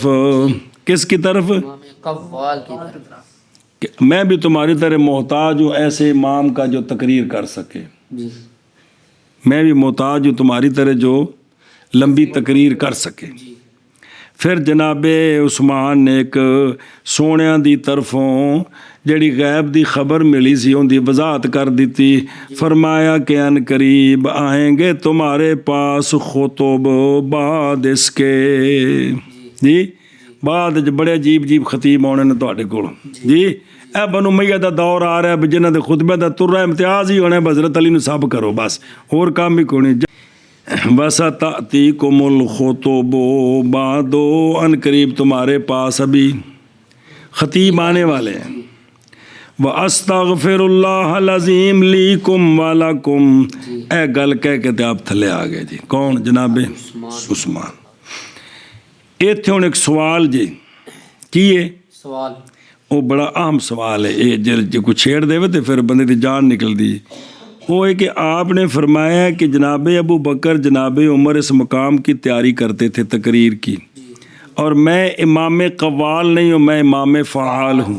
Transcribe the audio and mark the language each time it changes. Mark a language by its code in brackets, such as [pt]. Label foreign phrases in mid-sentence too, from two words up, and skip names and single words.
[ur] کس کی طرف؟ امام قوال کی طرف. کہ میں بھی تمہاری طرح محتاج ہوں ایسے امام کا جو تقریر کر سکے. جی میں بھی محتاج ہوں تمہاری طرح جو لمبی تقریر کر سکے. [pa] پھر جناب عثمان نے ایک سونیاں دی طرفوں جڑی غیب دی خبر ملی سی ان دی وضاحت کر دیتی. [ur] فرمایا کہ ان قریب آئیں گے تمہارے پاس خطب بعد اس کے، [pa] جی بعد بڑے عجیب عجیب خطیب آنے نے تواڈے کول. جی اے بنو امیہ دا دور آ رہا ہے جنہاں دے خطبے دا ترا امتیاز ہی ہونا ہے، حضرت علی نو سب کرو بس، [ur] اور کام بھی کوئی نہیں. [ar] وَسَتَأْتِيكُمُ الْخُطُبُ بَعْدُ [ur] ان قریب تمہارے پاس ابھی خطیب آنے والے ہیں. [ar] وَأَسْتَغْفِرُ اللَّهَ الْعَظِيمَ لِيكُمْ وَلَكُمْ. [pa] اے گل کہہ کے تے آپ تھلے آ گئے. [ur] جی کون؟ جناب عثمان. [pa] ایتھے ہن ایک سوال جی کی ہے [ur] سوال، وہ بڑا اہم سوال ہے. [pa] یہ جے کوئی چھیڑ دے تو پھر بندے دی جان نکل دی. [ur] وہ ہے کہ آپ نے فرمایا کہ جناب ابو بکر، جناب عمر اس مقام کی تیاری کرتے تھے تقریر کی، اور میں امام قوال نہیں ہوں، میں امام فعال ہوں.